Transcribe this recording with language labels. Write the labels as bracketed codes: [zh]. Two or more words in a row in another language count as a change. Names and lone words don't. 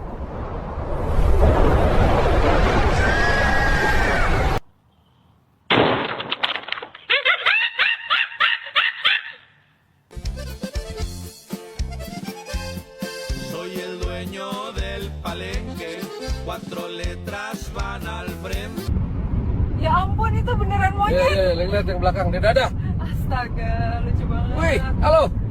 [es] Soy el dueño del palenque, 4 letras van al frente. [id] Ya ampun, itu beneran monyet. Lihat yang belakang, dia dadah. Astaga, lucu banget. Wih, halo.